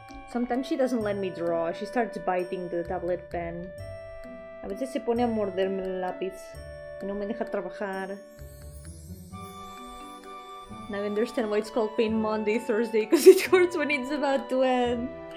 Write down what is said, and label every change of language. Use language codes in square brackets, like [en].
[en] Sometimes she doesn't let me draw. She starts biting the tablet pen. [es] A veces se pone a morderme el lápiz y no me deja trabajar. [en] Now I understand why it's called Pain Monday Thursday, because it hurts when it's about to end.